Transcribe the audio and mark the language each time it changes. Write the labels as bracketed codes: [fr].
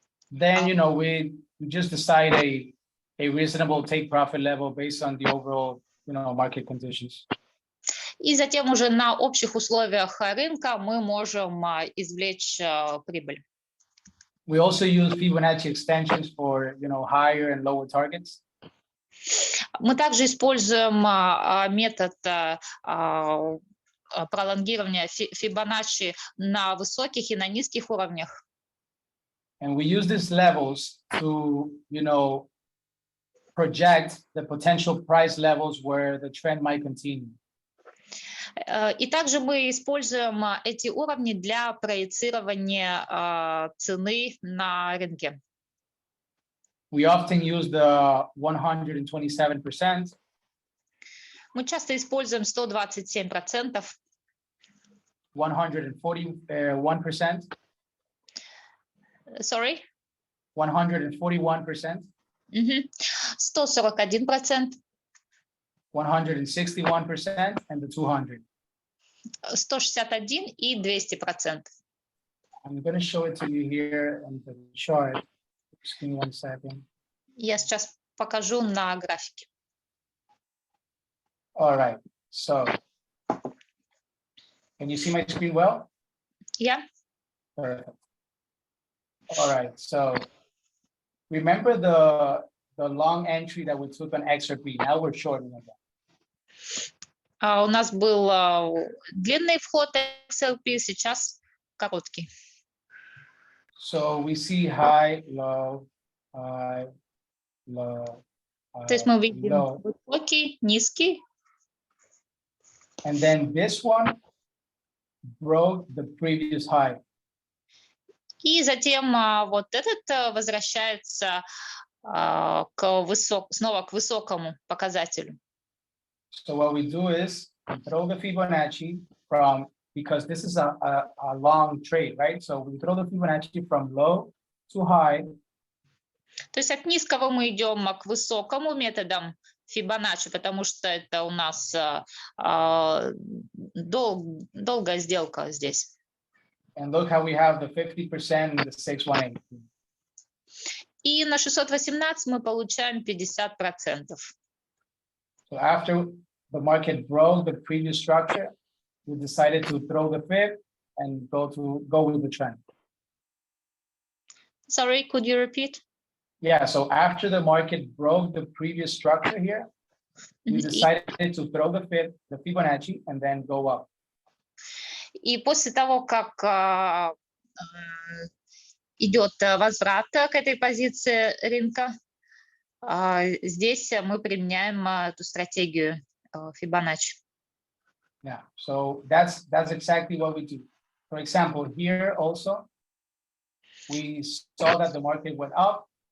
[en] Then, we just decide a reasonable take profit level based on the overall, market conditions. [ru] И затем уже на общих условиях рынка мы можем извлечь прибыль. [en] We also use Fibonacci extensions for, higher and lower targets. [ru] Мы также используем метод пролонгирования Фибоначчи на высоких и на низких уровнях. [en] And we use these levels to, project the potential price levels where the trend might continue. [ru] И также мы используем эти уровни для проецирования цены на рынке. [en] We often use the 127%. [ru] Мы часто используем 127%. [en] 141%. Sorry? 141%. 141%. 161% and the 200. 161 и 200%. I'm going to show it to you here on the chart. Just give me 1 second. [ru] Я сейчас покажу на графике. [en] All right. So, can you see my screen well? Yeah. Perfect. All right. So, remember the long entry that we took on XRP. Now we're shorting again. [ru] У нас был длинный вход XRP, сейчас короткий. [en] So we see high, low, high, low, [ru] То есть мы видим [en] low. [ru] высокий, низкий. [en] And then this one broke the previous high. [ru] И затем вот этот возвращается снова к высокому показателю. [en] So what we do is we throw the Fibonacci from, because this is a long trade, right? So we throw the Fibonacci from low to high. [ru] То есть от низкого мы идем к высокому методом Фибоначчи, потому что это у нас долгая сделка здесь. [en] And look how we have the 50% and the 618. [ru] И на 618 мы получаем 50%. [en] So after the market broke the previous structure, we decided to throw the fib and go with the trend. Sorry, could you repeat? Yeah, so after the market broke the previous structure here, we decided to throw the fib, the Fibonacci, and then go up. [ru] И после того, как идет возврат к этой позиции рынка, здесь мы применяем эту стратегию Фибоначчи. [en] Yeah, so that's exactly what we do. For example, here also, we saw that the market went up.